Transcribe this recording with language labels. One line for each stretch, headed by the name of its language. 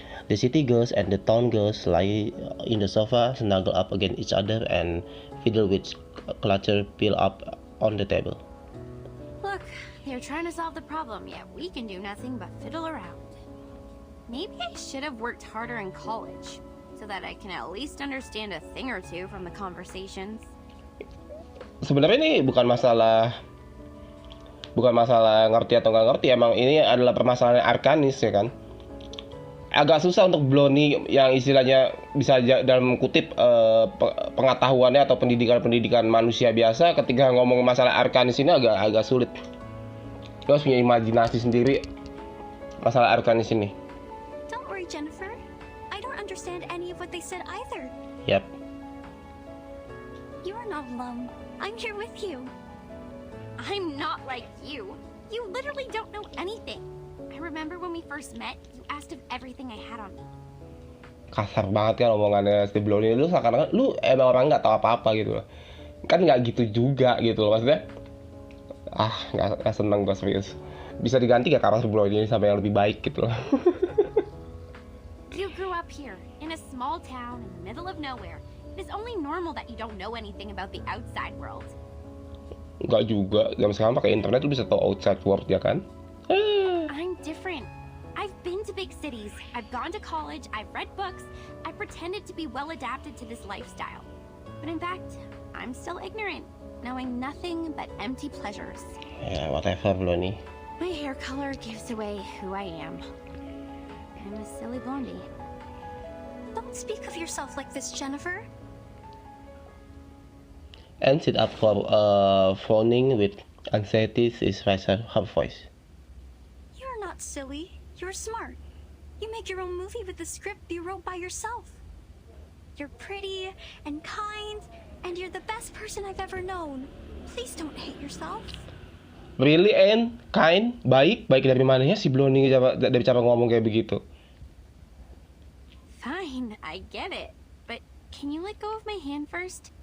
English: The city girls and the town girls lie in the sofa, snuggle up against each other, and fiddle with clutter piled up on the table. Look, they're trying to solve the problem, yet we can do nothing but fiddle around. Maybe I should have worked harder in college, so that I can at least understand a thing or two from the conversations.
Indonesian: sebenarnya ini bukan masalah ngerti atau nggak ngerti, emang ini adalah permasalahan arkanis ya kan. Agak susah untuk Blondie yang istilahnya bisa dalam kutip pengetahuannya atau pendidikan manusia biasa, ketika ngomong masalah arkanis ini agak sulit. Lo harus punya imajinasi sendiri masalah arkanis ini.
English: Don't worry, Jennifer. I don't understand any of what they said either. Yap. You are not alone. I'm here with you. I'm not like you. You literally don't know anything. I remember when we first met, you asked if everything I had on me.
Indonesian: Kasar banget kan omongannya si Blondie. Lu seakan-akan lu emang orang nggak tahu apa-apa gitu loh. Kan nggak gitu juga gitu loh maksudnya. Nggak seneng gue serius. Bisa diganti gak karakter Blondie ini sampai yang lebih baik gitu loh.
English: You grew up here in a small town in the middle of nowhere. It is only normal that you don't know anything about the outside world.
Indonesian: Enggak juga, zaman sekarang pakai internet lu bisa tahu
English: outside world
Indonesian: ya kan?
English: I'm different. I've been to big cities, I've gone to college, I've read books, I pretended to be well adapted to this lifestyle. But in fact, I'm still ignorant, knowing nothing but empty pleasures.
Indonesian: Ya, whatever Blondie.
English: My hair color gives away who I am. I'm a silly blondie. Don't speak of yourself like this, Jennifer. And sit up for phoning with anxiety is raising her voice. You're not silly. You're smart. You make your own movie with the script you wrote by yourself. You're pretty and kind, and you're the best person I've ever known. Please don't hate yourself. Really and kind,
Indonesian: baik dari mananya si Blondie dari cara ngomong kayak begitu.
English: Fine, I get it. But can you let go of my hand first?